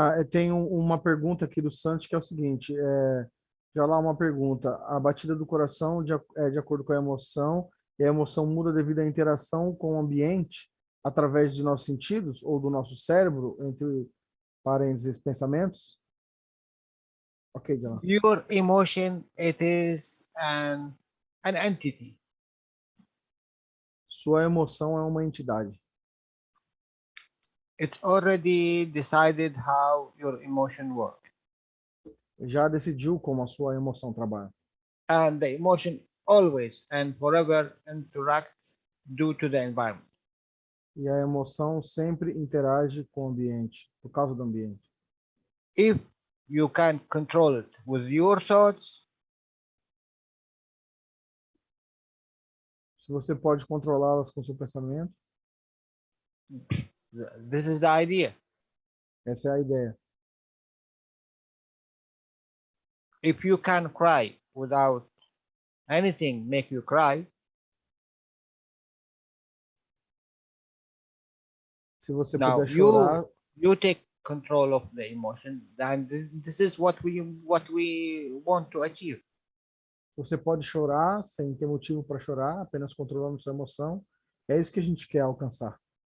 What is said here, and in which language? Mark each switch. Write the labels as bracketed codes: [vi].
[pt] Tem uma pergunta aqui do Santi que é o seguinte, já lá uma pergunta, a batida do coração é de acordo com a emoção, e a emoção muda devido à interação com o ambiente através de nossos sentidos ou do nosso cérebro, entre parênteses, pensamentos? [en] Ok, Jalal. Your emotion, it is an entity. [pt] Sua emoção é uma entidade. [en] It's already decided how your emotion works. [pt] Já decidiu como a sua emoção trabalha. [en] And the emotion always and forever interacts due to the environment. [pt] E a emoção sempre interage com o ambiente, por causa do ambiente. [en] if you can control it with your thoughts, [pt] se você pode controlá-las com seu pensamento, [en] this is the idea. [pt] essa é a ideia. [en] If you can cry without anything make you cry, [pt] se você [en] now [pt] puder chorar, [en] you take control of the emotion, then this is what we want to achieve. [pt] você pode chorar sem ter motivo para chorar, apenas controlando sua emoção. É isso que a gente quer alcançar.